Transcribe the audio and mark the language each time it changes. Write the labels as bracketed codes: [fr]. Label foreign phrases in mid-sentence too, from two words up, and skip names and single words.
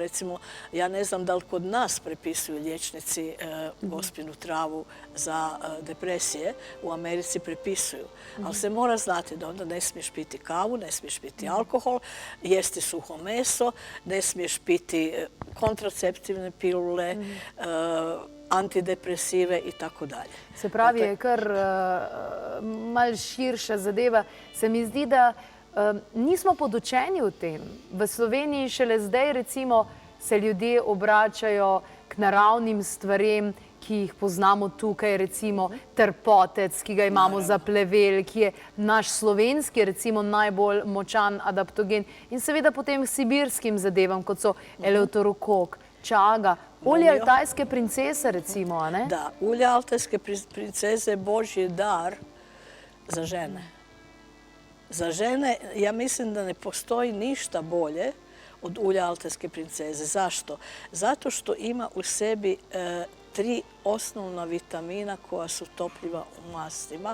[hr] Recimo, ja ne znam da li kod nas prepisuju liječnici gospinu travu za depresije. U Americi prepisuju. Ali se mora znati da onda ne smiješ piti kavu, ne smiješ piti alkohol, jesti suho meso, ne smiješ piti kontraceptivne pilule, antidepresive i tako dalje. [sl] Se pravi, je kar malo širša zadeva. Se mi zdi, da nismo podučeni v tem. V Sloveniji šele zdaj recimo se ljudje obračajo k naravnim stvarem, ki jih poznamo tukaj, recimo trpotec, ki ga imamo za plevel, ki je naš slovenski recimo najbolj močan adaptogen, in seveda potem k sibirskim zadevam, kot so eleuterokok, čaga, olje altajske princese recimo, a ne? [hr] Da, ulje altajske princeze je Božji dar za žene. Za žene, ja mislim da ne postoji ništa bolje od ulja altajske princeze. Zašto? Zato što ima u sebi 3 osnovna vitamina koja su topljiva u mastima.